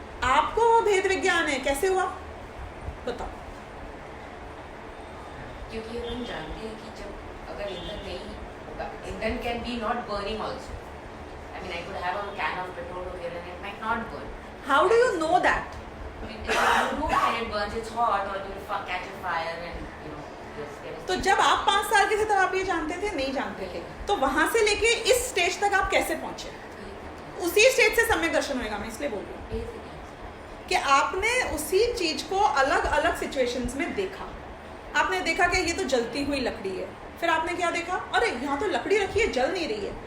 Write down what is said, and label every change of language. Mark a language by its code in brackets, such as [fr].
[hi] आपको वो भेद विज्ञान है, कैसे हुआ बताओ? क्योंकि हम जानते हैं कि जब अगर ईंधन नहीं होगा, ईंधन [en] Can be not burning also. I mean I could have a can of petrol over here and it might not burn. How do you know that? it burns, it's hot, or you will catch a fire and you know there is [hi] तो जब आप 5 साल के थे तब आप ये जानते थे? नहीं जानते थे। तो वहां से लेके इस स्टेज तक आप कैसे पहुंचे? उसी स्टेज से सम्यक दर्शन होएगा। मैं इसलिए बोल रही हूँ कि आपने उसी चीज को अलग अलग सिचुएशंस में देखा। आपने देखा कि ये तो जलती हुई लकड़ी है, फिर आपने क्या देखा, अरे यहाँ तो लकड़ी रखी है, जल नहीं रही है।